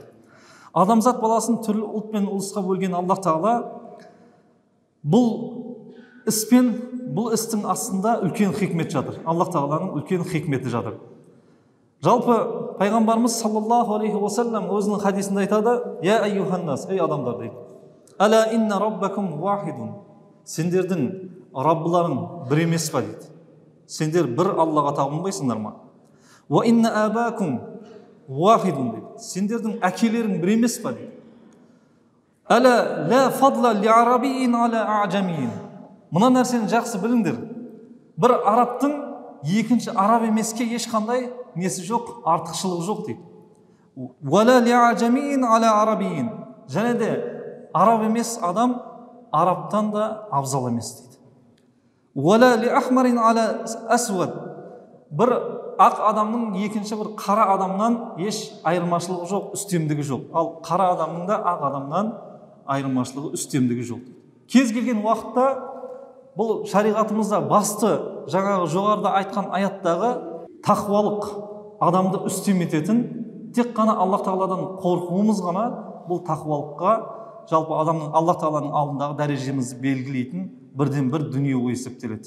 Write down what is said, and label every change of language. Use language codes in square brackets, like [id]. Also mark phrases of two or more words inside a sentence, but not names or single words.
[kk] Адамзат баласын түрлі ұлт пен ұлысқа бөлген Аллах Тағала бұл істің астында үлкен хикмет жатыр. Аллах Тағаланың үлкен хикметі жатыр. Жалпы пайғамбарымыз [ar] صلى الله عليه وسلم [kk] өзінің хадисінде айтады: [ar] يا أيها الناس, [kk] ей адамдар дейді. [ar] ألا إن ربكم واحد. [kk] Сендердің Раббыларың бір емес па дейді. Сендер бір Аллаға табынбайсыңдар ма? [ar] وإن أباكم واحد дейді. [kk] Сендердің әкелерің бір емес па дейді. [ar] ألا لا فضل لعربي على أعجمي. [kk] Мына нәрсені жақсы біліңдер. Бір арабтың екінші араб емеске ешқандай несі жоқ, артықшылығы жоқ дейді. [ar] ولا لأعجمي على عربي. [kk] Және де араб емес адам арабтан да абзал емес дейді. [ar] ولا لأحمر على أسود. [kk] Бір ақ адамның екінші бір қара адамнан еш айырмашылығы жоқ, үстемдігі жоқ. Ал қара адамның да ақ адамнан айырмашылығы, үстемдігі жоқ. Кез келген уақытта бұл шариғатымызда басты, жаңағы жоғарыда айтқан аяттағы тақуалық, адамды үстем ететін, тек қана Аллах Тағаладан қорқуымыз ғана бұл тақуалыққа, жалпы адамның Аллах Тағаланың алдындағы дәрежемізді белгілейтін бірден бір дүние болып есептеледі.